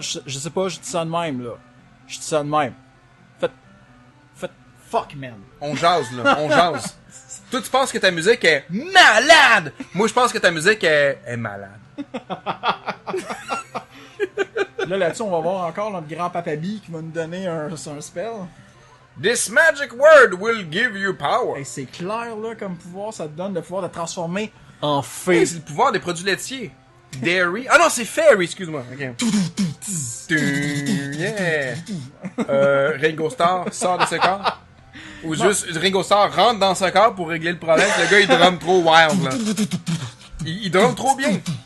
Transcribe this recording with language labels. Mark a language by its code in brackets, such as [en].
[fr] Je sais pas, je dis ça de même, là. Je dis ça de même. Faites fuck, man. On jase, là. On jase. Toi, tu penses que ta musique est malade! Moi, je pense que ta musique est malade. Là, là-dessus, on va voir encore notre grand Papa B qui va nous donner un spell. [en] This magic word will give you power. [fr] Hey, c'est clair, là, comme pouvoir, ça te donne le pouvoir de transformer en fée. Hey, c'est le pouvoir des produits laitiers. Dairy. Ah non, c'est fairy, excuse-moi. Ok. Yeah. Ringo Starr sort de ce corps. Ou juste Ringo Starr rentre dans ce corps pour régler le problème. Le gars, il drum trop wild, là. Il drum trop bien.